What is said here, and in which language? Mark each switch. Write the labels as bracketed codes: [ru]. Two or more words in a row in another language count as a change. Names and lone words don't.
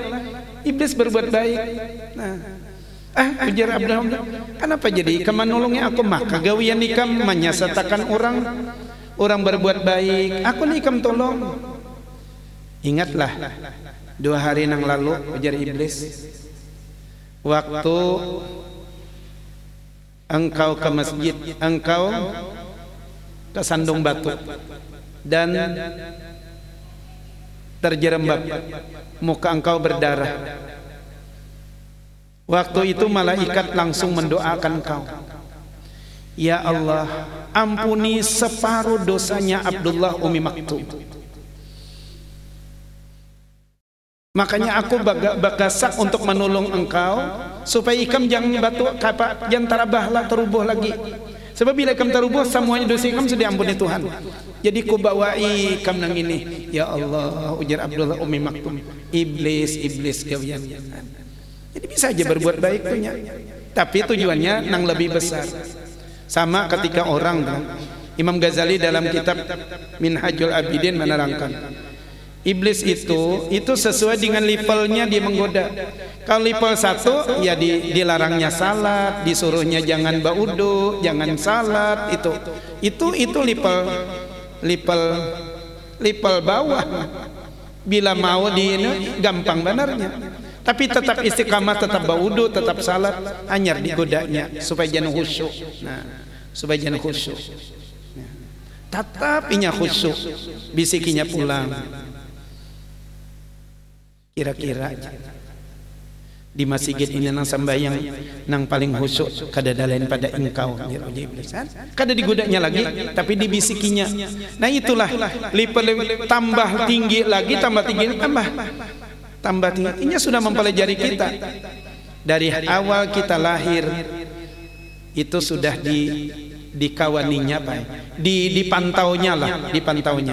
[bjn] Iblis berbuat baik. Nah, ujar Abdullah, kenapa jadi ikam menolongnya aku mah kagawian ikam menyesatakan orang berbuat baik, aku nih ikam tolong. Ingatlah 2 hari nang lalu, ujar iblis, waktu engkau ke masjid, engkau ke sandung batu dan terjerembab, muka engkau berdarah. Waktu itu malaikat langsung mendoakan kau. Ya Allah, ampuni separuh dosanya Abdullah Umi Maktum. Makanya aku bagasak untuk menolong engkau supaya ikam jangan batu jangan tarabahlah terubuh lagi. Sebab bila ikam terubuh semuanya dosa ikam sudah diampuni Tuhan. Jadi ku bawai ikam nang ini. Ya Allah, ujar Abdullah Umi Maktum, iblis gawian. Jadi bisa aja berbuat baik punya, tapi tujuannya nang lebih besar. [id] Sama ketika orang, Imam Ghazali dalam kitab Minhajul Abidin menerangkan, iblis itu sesuai dengan levelnya dia menggoda. [bjn] Kalau level 1 ya dilarangnya salat, disuruhnya jangan baudo, jangan salat, itu level bawah. Bila mau gampang benarnya. Tapi tetap istiqamah, tetap baudu, tetap salat, anyar digodanya supaya jangan khusyuk. Nah, supaya jangan khusyuk. Tetap inya khusyuk, bisikinya pulang. Kira-kira di masjid ini nang sambayang nang paling khusyuk kada lain pada engkau. Kada digodanya lagi, tapi dibisikinya. Nah itulah tambah tinggi lagi, tambah tinggi, tambah tinggi. Ini sudah mempelajari kita dari awal kita lahir itu sudah dikawaninya Pak, dipantaunya lah, dipantaunya.